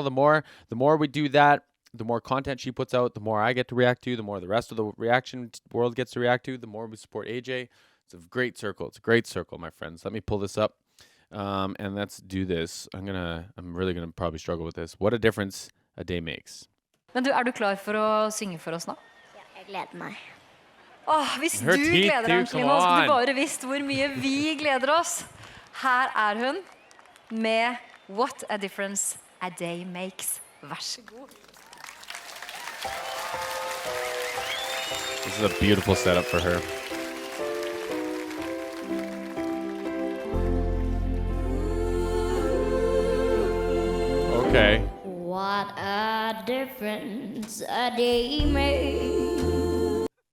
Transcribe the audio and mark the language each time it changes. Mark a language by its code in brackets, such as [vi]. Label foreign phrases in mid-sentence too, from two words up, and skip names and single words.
[en] The more we do that, the more content she puts out, the more I get to react to, the more the rest of the reaction world gets to react to, the more we support AJ. It's a great circle. It's a great circle, my friends. Let me pull this up, and let's do this. I'm really gonna probably struggle with this. What a difference a day makes. [no] Men du, du klar for å synge for oss nå? Ja, jeg gleder meg. Hvis du gleder deg, Angelina, så skulle du bare visst hvor mye vi gleder oss. Her hun med What a Difference a Day Makes. Vær så god. [en] This is a beautiful setup for her. Okay. What a difference a day makes.